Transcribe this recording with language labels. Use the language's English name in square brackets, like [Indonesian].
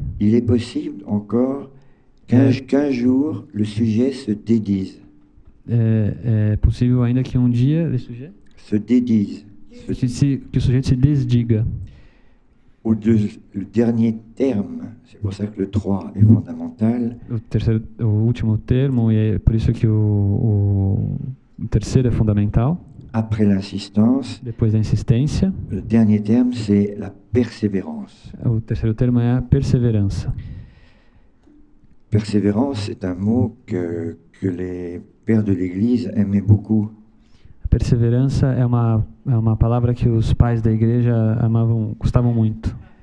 [French] il est possible encore qu'un jour le sujet se dédise. [Portuguese] é possível ainda que um dia [French] Se dédise. [Portuguese] que o sujeito se desdiga. [French] Le dernier terme, c'est pour ça que le 3 est fondamental. [Portuguese] O último termo, e é por isso que o terceiro é fundamental. [French] Après l'insistance, [Portuguese] Depois da insistência, [French] le dernier terme, c'est la persévérance. [Portuguese] o terceiro termo é a perseverança. [French] Persévérance, c'est un mot que les pères de l'Église aimaient beaucoup. [Portuguese] A perseverança é uma palavra que os pais da igreja gostavam muito.